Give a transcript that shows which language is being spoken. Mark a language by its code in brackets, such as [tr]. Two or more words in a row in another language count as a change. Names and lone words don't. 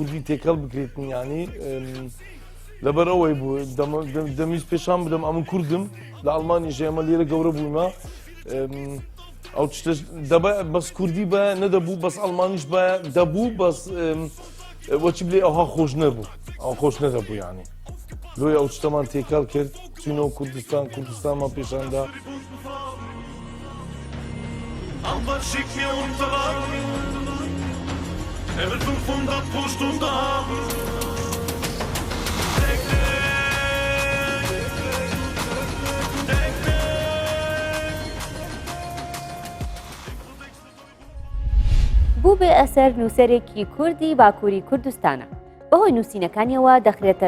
[ckb] کوردی تێکەڵ بکرێتن یانی لەبەر ئەوەی بوو دەمیست پێشان بدەم ئەمن کوردم لە ئەڵمانیش ئێمە لێرە گەورە بوومە ئەو بەس کوردی بە نەدەبوو بەس ئەڵمانیش بە دەبوو بەس وەچی بلێ ئەوها خۆش نەبوو ئەو خۆش نەدەبوو یانی لۆی ئەو شتەمان تێکەڵ کرد چوینەوە کوردستانمان پێشاندا [de] Albert schickt mir Unterlagen. Will 500 pro Stunde haben. [ckb] بوو بێ ئەسەر نووسەرێکی کوردی باکووری کوردستانە بەهۆی نووسینەکانیەوە دەخرێتە